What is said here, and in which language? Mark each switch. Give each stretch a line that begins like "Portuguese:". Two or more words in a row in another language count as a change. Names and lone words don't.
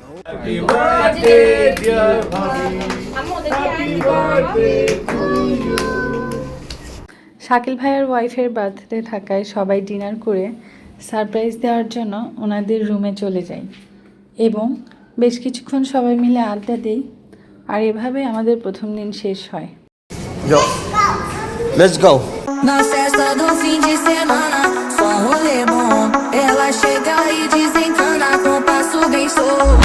Bangla: শাকিল ভাইয়ের
English: wife's birthday
Bangla: থাকায় সবাই ডিনার করে সারপ্রাইজ দেওয়ার জন্য ওনাদের রুমে চলে যাই এবং বেশ কিছুক্ষণ সবাই মিলে আড্ডা দেই। আর এভাবে আমাদের প্রথম দিন শেষ হয়।
English: Let's go.
Portuguese: na festa do fim de semana, só rolê bom. Ela chega e desencana com passo bem solto.